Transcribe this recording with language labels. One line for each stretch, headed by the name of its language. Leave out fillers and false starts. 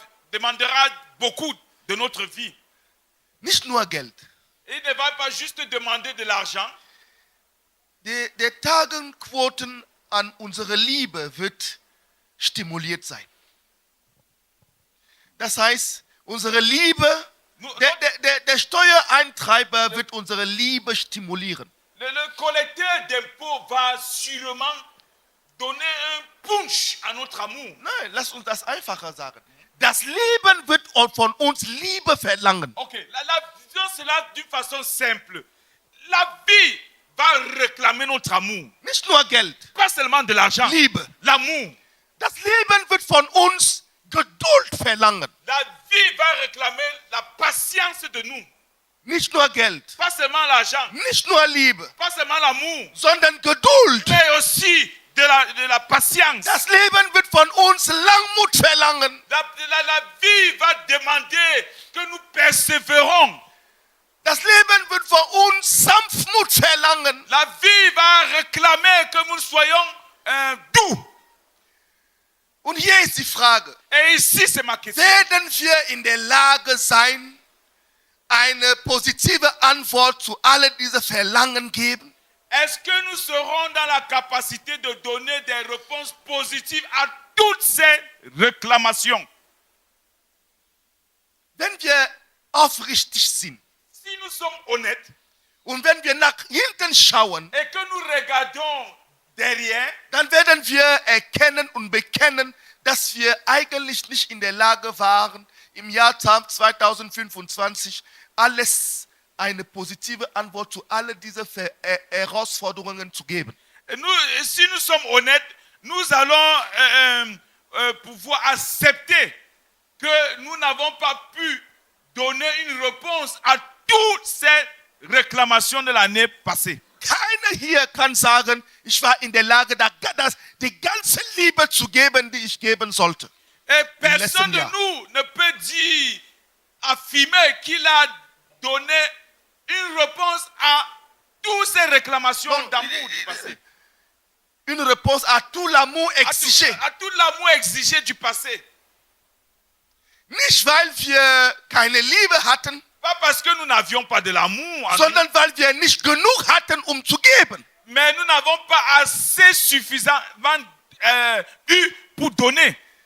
French: demandera beaucoup de notre vie.
German: Nicht nur Geld.
French: Il ne va pas juste demander de l'argent.
German: Der Tagenquoten an unsere Liebe wird stimuliert sein. Das heißt, unsere Liebe, der Steuereintreiber wird unsere Liebe stimulieren.
French: Le collecteur d'impôts va sûrement donner un punch à notre amour.
German: Nein, lass uns das einfacher sagen. Das Leben wird von uns Liebe verlangen.
French: Ok, disons cela d'une façon simple. La vie va réclamer notre amour.
German: Nicht nur Geld,
French: Pas seulement de l'argent.
German: Liebe.
French: L'amour.
German: Das Leben wird von uns Geduld verlangen.
French: La vie va réclamer la patience de nous.
German: Nicht nur Geld,
French: Pas seulement l'argent.
German: nicht nur Liebe,
French: Pas seulement l'amour.
German: sondern Geduld.
French: Mais aussi de la patience.
German: Das Leben wird von uns Langmut verlangen.
French: La vie va demander que nous persévérons.
German: Das Leben wird von uns Sanftmut verlangen.
French: La vie va réclamer que nous soyons doux.
German: Und hier ist die Frage,
French: Et ici, c'est ma question.
German: werden wir in der Lage sein, eine positive Antwort zu all diese Verlangen geben?
French: Est-ce que nous serons dans la capacité de donner des réponses positives à toutes ces réclamations?
German: Wenn wir aufrichtig sind
French: Si nous sommes honnêtes
German: und wenn wir nach hinten schauen,
French: et que nous regardons derrière,
German: dann werden wir erkennen und bekennen, dass wir eigentlich nicht in der Lage waren, im Jahr 2025 alles eine positive Antwort zu all diesen Herausforderungen zu geben.
French: si nous sommes honnêtes, nous allons pouvoir accepter que nous n'avons pas pu donner une réponse à toutes ces réclamations de l'année passée.
German: Keiner hier kann sagen, ich war in der Lage, die ganze Liebe zu geben, die ich geben sollte.
French: Et personne de
German: Jahr.
French: nous ne peut dire, affirmer qu'il a donné une réponse à toutes ces réclamations d'amour du passé. Une réponse à tout l'amour exigé. À tout l'amour exigé du passé.
German: Nicht, weil wir keine Liebe hatten,
French: Pas parce que nous n'avions pas de l'amour, en nous,
German: sondern weil wir nicht genug hatten, um zu geben.
French: mais nous n'avons pas assez suffisamment eu pour donner.